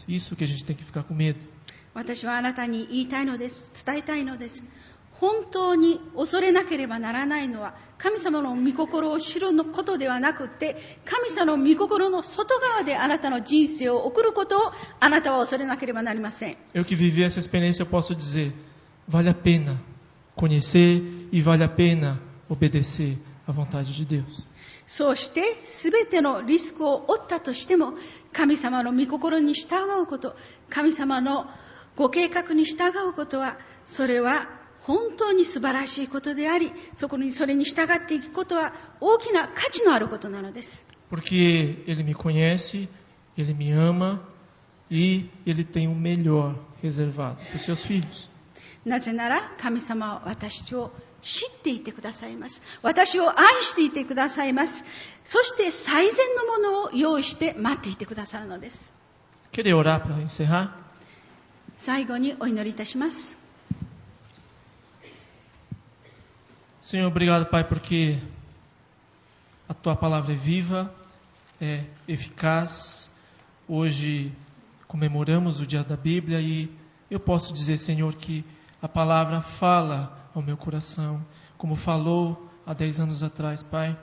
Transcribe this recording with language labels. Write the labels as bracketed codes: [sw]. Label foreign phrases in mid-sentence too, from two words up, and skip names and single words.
[pt] Isso que a gente tem que ficar com medo. [ja] 私はあなたに言いたいのです。伝えたいのです。本当に恐れなければならないのは、神様の御心を知ることではなくて、神様の御心の外側であなたの人生を送ることをあなたは恐れなければなりません。 [pt] Eu que vivi essa experiência, eu posso dizer, vale a pena conhecer e vale a pena obedecer à vontade de Deus. [ja] そうして全てのリスクを負ったとしても、神様の御心に従うこと、神様のご計画に従うことは、それは本当に素晴らしいことであり、それに従っていくことは大きな価値のあることなのです。 [pt] Porque Ele me conhece, Ele me ama e Ele tem o melhor reservado para os seus filhos. [ja] なぜなら神様は私を知っていてくださいます。私を愛していてくださいます。そして最善のものを用意して待っていてくださるのです。 [pt] Queria orar para encerrar? [ja] 最後にお祈りいたします。 [pt] Senhor, obrigado, Pai, porque a Tua palavra é viva, é eficaz. Hoje comemoramos o dia da Bíblia e eu posso dizer, Senhor, que a palavra fala ao meu coração, como falou há 10 anos atrás, Pai.